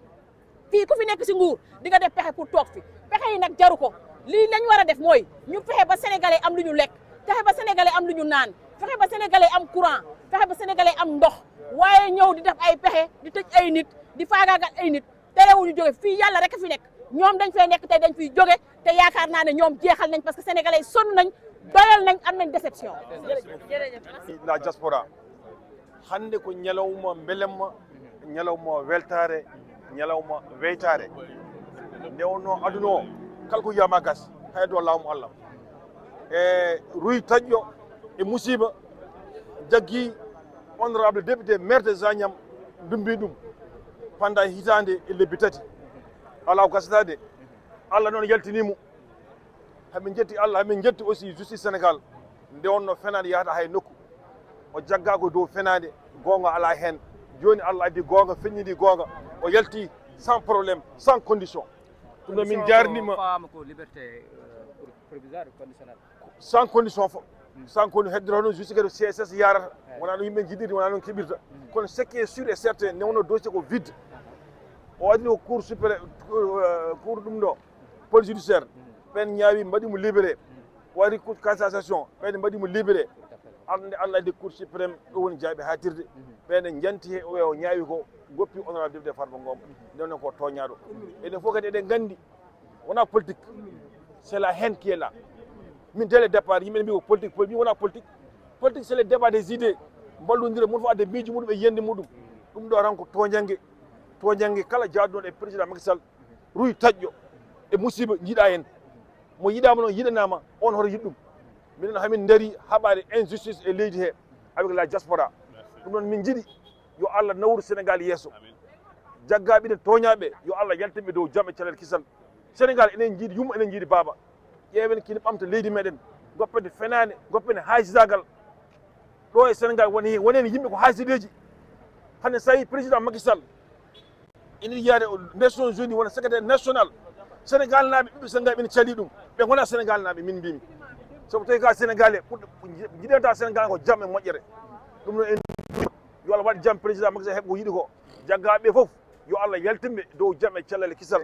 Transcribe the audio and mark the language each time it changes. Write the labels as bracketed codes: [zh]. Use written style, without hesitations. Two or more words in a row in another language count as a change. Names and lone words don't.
[wo] fii ku fi nekk si nguur di nga def pexe pour toog fi pexe yi nag jaru ko lii lañ war a def mooy ñu fexe ba sénégalais am lu ñu lekk fexe ba sénégalais am lu ñu naan fexe ba sénégalais am courant fexe ba sénégalais am ndox waaye ñëw di def ay pexe di tëj ay nit di faagaagal ay nit terewuñu jóge fii yàlla rek a fi nekk ñoom dañ fay nekk tey dañ fiy jóge te yaakaar naa ne ñoom jeexal nañ [fr] parce que [wo] sénégalais yi sonn nañ doyal nañ am nañ déception. [ff] jërëjëf [fr] la diaspora [ff] hannde ko ñalawma belemma ñalawma weltare ñalawma weytare nde wonno aduna o kala ko wiyama gas hay do laamu Allah e ruy taƴƴo e musiba jaggi [fr] honorable député maire de [ff] Zagnam dumbi ɗum pendant hitande e lebbi tati ala ko gasatade Allah noon yaltinimo hamin jetti Allah hamin jetti aussi justice Sénégal nde wonno fenade yahata hay nokku o jagga ko dow fenade gonga ala hen joni Allah addi gonga feññidi gonga o yalti [fr] sans problème sans condition [ff] ɗum ɗo min jarnima [fr] sans condition [ff] fo [fr] sans condition [ff] heddoro noon justice kadi CSS yarata wona ɗum yimɓe jiɗiri wona noon keɓirta kono [fr] ce qui est sûr et certain [ff] ne wonno dossier ko vide o waɗi ko [fr] cour supérieur cour [ff] ɗum ɗo [fr] police judiciaire [ff] ɓen ñaawi mbaɗimo libéré o waɗi [fr] cour cassation [ff] ɓen mbaɗimo libéré Allah addi [fr] cour suprême [ff] ɗo woni jaaɓe ha tirde ɓen janti he o ñaawi ko goppi [fr] honorable député [ff] Farba Ngom ndewne ko toñaɗo enen fof kadi eɗen gandi wona politique [fr] c'est la haine qui est là [ff] min [fr] dès le départ [ff] yimɓe mbi ko politique min wona politique politique [fr] c'est le débat des idées [ff] mballodira mun fof adde miiji muɗum e yiyande muɗum ɗum ɗo ran ko toñanggue kala jaaduɗon e président Macky Sall ruy taƴƴo e musiba jiiɗa hen mo yiɗama noon yiɗanama on hoto yiɗɗum minen hamin daari haɓade injustice e leydi he [fr] avec la diaspora [ff] ɗum noon min jiiɗi yo Allah nawru Sénégal yeeso jaggaɓe ɗen toñaɓe yo Allah yaltinɓe dow jaam e calel kisal Sénégal enen jiiɗi yumma enen jiiɗi baaba ƴeewen kine ɓamta leydi meɗen goppede fenade goppede haysidagal ɗo e Sénégal woneni yimɓe ko haysideji hande so tawi président Macky Sall ina yiyade Nations Unies wona [fr] secrétaire national [ff] Sénégal naaɓe ɓiɓɓe Sénégal ɓene cali ɗum ɓe gona Sénégal naaɓe min mbimi sabu tawi ka Sénégalais ɓurɗo jiɗanta Sénégal ko jaam e moƴƴere ɗum noon en yo Allah waɗ jaam président Macky Sall heɓ ko yiɗi ko jaggaɓe fof yo Allah yaltinɓe dow jaam e cellal kisal